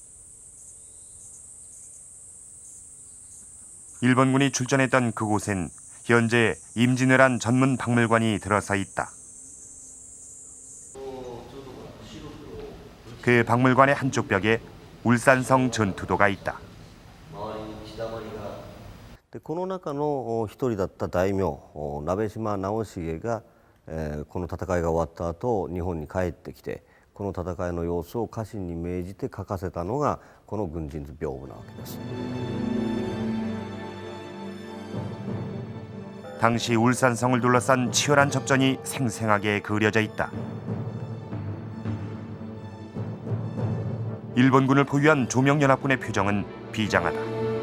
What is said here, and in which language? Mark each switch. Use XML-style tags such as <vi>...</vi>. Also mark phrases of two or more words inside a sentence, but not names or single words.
<ko>일본군이 출전했던 그곳엔 현재 임진왜란 전문 박물관이 들어서 있다. 그 박물관의 한쪽 벽에 울산성 전투도가 있다.</ko> <ja>でこの中の一人だった大名鍋島直重が、この戦いが終わった後日本に帰ってきてこの戦いの様子を家臣に命じて書かせたのがこの軍人図屏風なわけです。</ja> <ko>당시 울산성을 둘러싼 치열한 접전이 생생하게 그려져 있다. 일본군을 포위한 조명연합군의 표정은 비장하다.</ko>